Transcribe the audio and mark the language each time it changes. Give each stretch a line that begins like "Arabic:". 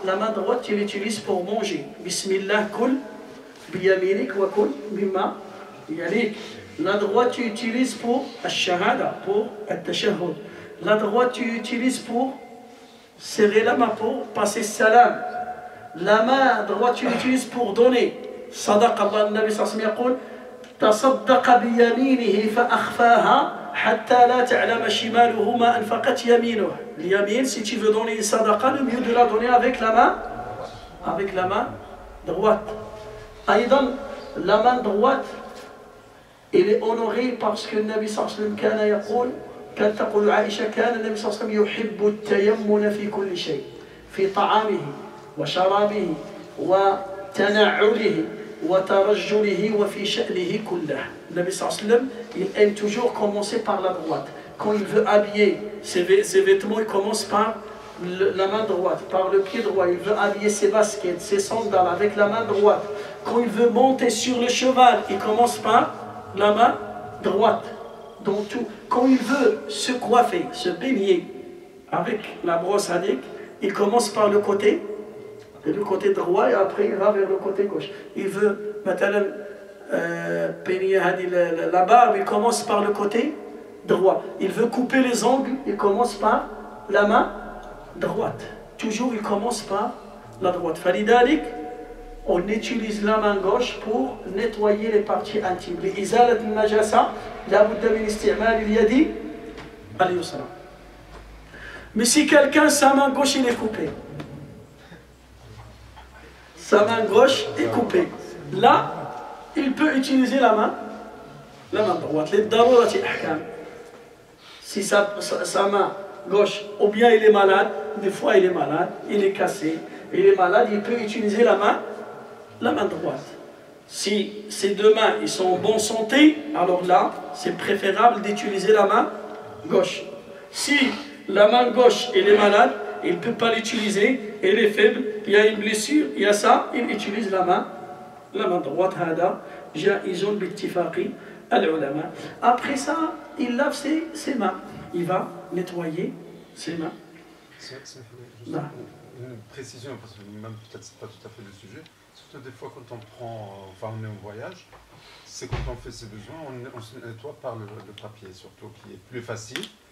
French: La main droite, tu l'utilises pour manger.
Arabic: Bismillah, kul, biyaminik wa kul, bimma, yalik.
French: La droite, tu utilises pour al-shahada, pour al-tashahhud. La droite, tu utilises pour serrer la main, pour passer salam. La main droite, tu l'utilises pour donner. Sadaq Allah, le Nabi sallallahu alayhi wa sallam,
Arabic: تصدق بيمينه فأخفاها حتى لا تعلم شماله ما أنفقت يمينه.
French: L'yamin, si tu veux donner une sadaqa, le mieux de la donner avec la main droite.
Arabic: Aïdan,
French: la main droite, elle est honorée parce que le Nabi
Arabic: sallallahu alayhi wa sallam كان يقول كانت تقول عائشة كان النبي صلى الله عليه وسلم يحب التيمن في كل شيء في طعامه وشرابه وتنعله وترجله وفي شأنه كله.
French: Le Nabi sallallahu alayhi wa sallam, il aime toujours commencer par la droite. Quand il veut habiller ses vêtements, il commence par la main droite, par le pied droit. Il veut habiller ses baskets, ses sandales avec la main droite. Quand il veut monter sur le cheval, il commence par la main droite. Dans tout. Quand il veut se coiffer, se baigner avec la brosse à dents, il commence par le côté droit et après il va vers le côté gauche. Il veut maintenant peigner la barbe, il commence par le côté droit. Il veut couper les ongles, il commence par la main droite. Toujours il commence par la droite.
Arabic: Falidalik,
French: on utilise la main gauche pour nettoyer les parties intimes.
Arabic: لإزالة النجاسة لا بد من استعمال اليد اليسرى.
French: Mais si quelqu'un, sa main gauche il est coupée, sa main gauche est coupée, là il peut utiliser la main droite. Les
Arabic: darurati ahkam.
French: Si sa main gauche, ou bien il est malade, des fois il est malade, il est cassé, il est malade, il peut utiliser la main droite. Si ces deux mains ils sont en bonne santé, alors là, c'est préférable d'utiliser la main gauche. Si la main gauche elle est malade, il ne peut pas l'utiliser, elle est faible, il y a une blessure, il y a ça, il utilise la main droite.
Arabic: هذا جائز باتفاق العلماء.
French: Après ça, il lave ses mains. Il va nettoyer ses mains. Une précision, parce que même peut-être c'est pas tout à fait le sujet. Surtout des fois quand on est en voyage, c'est quand on fait ses besoins, on se nettoie par le papier, surtout qui est plus facile.